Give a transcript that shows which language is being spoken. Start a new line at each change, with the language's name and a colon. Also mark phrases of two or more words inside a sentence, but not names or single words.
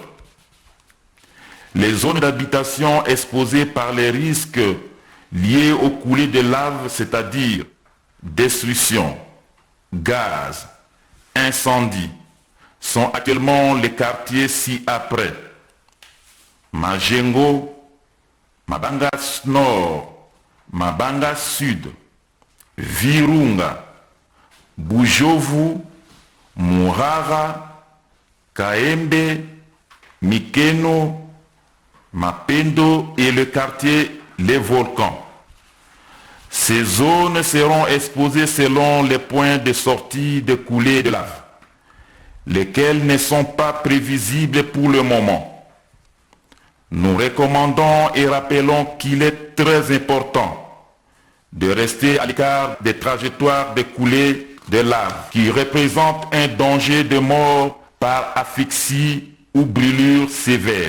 French: Les zones d'habitation exposées par les risques liés aux coulées de lave, c'est-à-dire destruction, gaz, incendie, sont actuellement les quartiers ci-après. Majengo, Mabanga Nord, Mabanga Sud, Virunga, Bujovu, Murara, Kaembe, Mikeno, Mapendo et le quartier Les Volcans. Ces zones seront exposées selon les points de sortie de coulée de lave, lesquels ne sont pas prévisibles pour le moment. Nous recommandons et rappelons qu'il est très important de rester à l'écart des trajectoires de coulée de lave qui représentent un danger de mort par asphyxie ou brûlure sévère.